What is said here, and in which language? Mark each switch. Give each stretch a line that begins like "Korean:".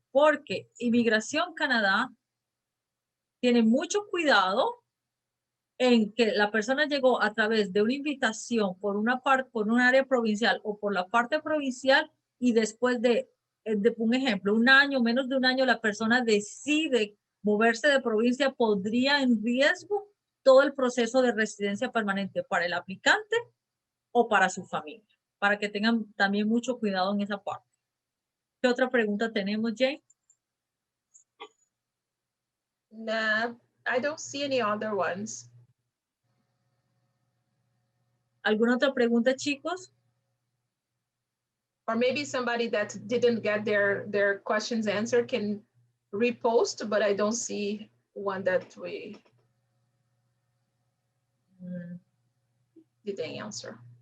Spanish: Porque Inmigración Canadá tiene mucho cuidado en que la persona llegó a través de una invitación por un área provincial o por la parte provincial y después de un ejemplo, un año, menos de un año, la persona decide moverse de provincia, podría en riesgo todo el proceso de residencia permanente para el aplicante o para su familia, para que tengan también mucho cuidado en esa parte. ¿Qué otra pregunta tenemos, Jane?
English: Nah, I don't see any other ones.
Spanish: ¿Alguna otra pregunta, chicos?
English: Or maybe somebody that didn't get their questions answered can repost, but I don't see one that we didn't answer.